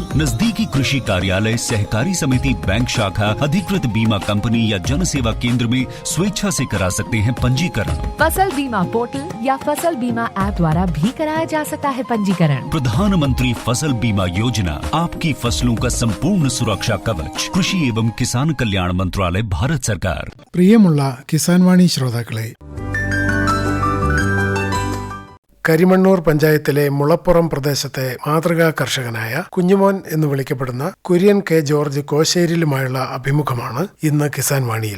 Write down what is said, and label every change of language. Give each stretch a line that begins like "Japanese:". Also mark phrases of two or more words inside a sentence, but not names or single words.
Hindi: नजदीकी कृषि कार्यालय, सहकारी समिति, बैंक शाखा, अधिकृत बीमा कंपनी या जन सेवा केंद्र में स्वेच्छा से करा सकते हैं पंजीकरण। फसल बीमा पोर्टल या फसल बीमा ऐप द्वारा भी कराया जा सकता है पंजीकरण। प्रधानमंत्री फसल बीमा योजना, आपकी फसलों का संपूर्ण सुरक्षा कवच। कृषि एवं किसान कल्याण मंत्रालय, भारत സർക്കാർ.
Malayalam: പ്രിയമുള്ള കിസാൻ വാണി ശ്രോതാക്കളെ, കരിമണ്ണൂർ പഞ്ചായത്തിലെ മുളപ്പുറം പ്രദേശത്തെ മാതൃകാ കർഷകനായ കുഞ്ഞുമോൻ എന്ന് വിളിക്കപ്പെടുന്ന കുര്യൻ കെ ജോർജ് കോശ്ശേരിയിലുമായുള്ള അഭിമുഖമാണ് ഇന്ന് കിസാൻ വാണിയിൽ.